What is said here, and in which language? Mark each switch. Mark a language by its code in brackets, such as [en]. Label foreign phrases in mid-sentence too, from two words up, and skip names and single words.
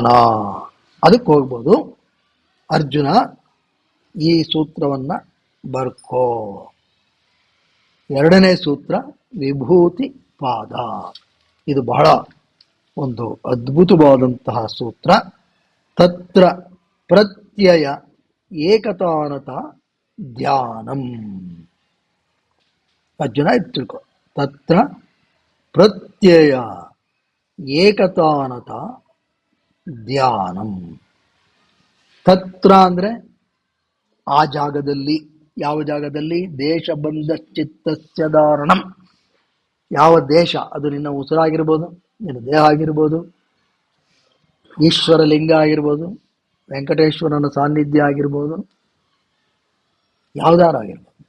[kn] ಅದಕ್ಕೆ ಹೋಗ್ಬೋದು. ಅರ್ಜುನ, ಈ ಸೂತ್ರವನ್ನ ಬರ್ಕೋ. 2ನೇ ಸೂತ್ರ ವಿಭೂತಿ ಪಾದ. ಇದು ಬಹಳ ಒಂದು ಅದ್ಭುತವಾದಂತಹ ಸೂತ್ರ. [sa] ತತ್ರ ಪ್ರತ್ಯಯ ಏಕತಾನತ ಧ್ಯಾನಂ. [kn] ಅರ್ಜುನ ಇದು ತಿಳ್ಕೊ. [sa] ತತ್ರ ಪ್ರತ್ಯಯ ಏಕತಾನತ ಧ್ಯಾನಂ. [kn] ತತ್ರ ಅಂದರೆ ಆ ಜಾಗದಲ್ಲಿ. ಯಾವ ಜಾಗದಲ್ಲಿ? [sa] ದೇಶ ಬಂಧ ಚಿತ್ತಸ್ಯ ಧಾರಣಂ. [kn] ಯಾವ ದೇಶ? ಅದು ನಿನ್ನ ಉಸಿರಾಗಿರ್ಬೋದು, ನಿನ್ನ ದೇಹ ಆಗಿರ್ಬೋದು, ಈಶ್ವರ ಲಿಂಗ ಆಗಿರ್ಬೋದು, ವೆಂಕಟೇಶ್ವರನ ಸಾನ್ನಿಧ್ಯ ಆಗಿರ್ಬೋದು, ಯಾವುದಾರಾಗಿರ್ಬೋದು.